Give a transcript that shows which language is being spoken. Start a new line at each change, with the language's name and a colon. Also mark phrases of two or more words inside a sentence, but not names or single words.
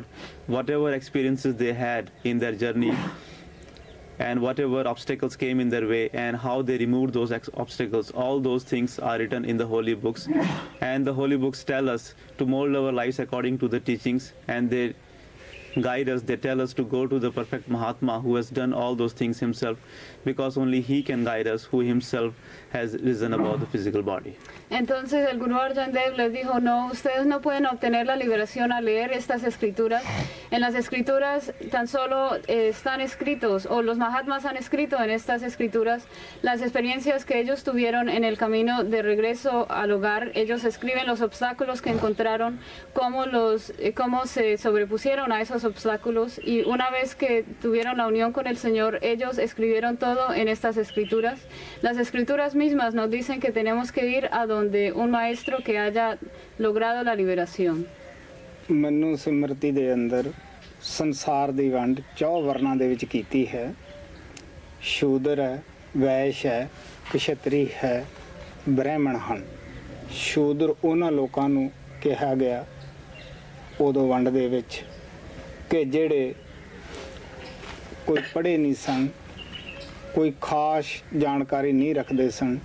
English: Whatever experiences they had in their journey and whatever obstacles came in their way and how they removed those obstacles, all those things are written in the holy books. And the holy books tell us to mold our lives according to the teachings, and they guide us. They tell us to go to the perfect Mahatma who has done all those things himself, because only he can guide us, who himself has risen above the physical body.
Spanish: Entonces el Guru Arjan Dev les dijo, no, ustedes no pueden obtener la liberación al leer estas escrituras. En las escrituras tan solo están escritos, o los Mahatmas han escrito en estas escrituras, las experiencias que ellos tuvieron en el camino de regreso al hogar. Ellos escriben los obstáculos que encontraron, cómo se sobrepusieron a esos obstáculos, y una vez que tuvieron la unión con el Señor, ellos escribieron todo en estas escrituras. Las escrituras mismas nos dicen que tenemos que ir a donde un maestro que haya logrado la liberación.
Punjabi: ਮਨੂ ਸਿਮਰਤੀ ਦੇ ਅੰਦਰ ਸੰਸਾਰ ਦੀ ਵੰਡ 4 ਵਰਨਾਂ ਦੇ ਵਿੱਚ ਕੀਤੀ ਹੈ। ਸ਼ੂਦਰ ਹੈ, ਵੈਸ਼ ਹੈ, ਕਸ਼ਤਰੀ ਹੈ, ਬ੍ਰਾਹਮਣ ਹਨ। ਸ਼ੂਦਰ ਉਹਨਾਂ ਲੋਕਾਂ ਨੂੰ ਕਿਹਾ ਗਿਆ ਉਦੋਂ ਵੰਡ ਦੇ ਵਿੱਚ ਕਿ ਜਿਹੜੇ ਕੋਈ ਪੜ੍ਹੇ ਨਹੀਂ ਸਨ, ਕੋਈ ਖਾਸ ਜਾਣਕਾਰੀ ਨਹੀਂ ਰੱਖਦੇ ਸਨ।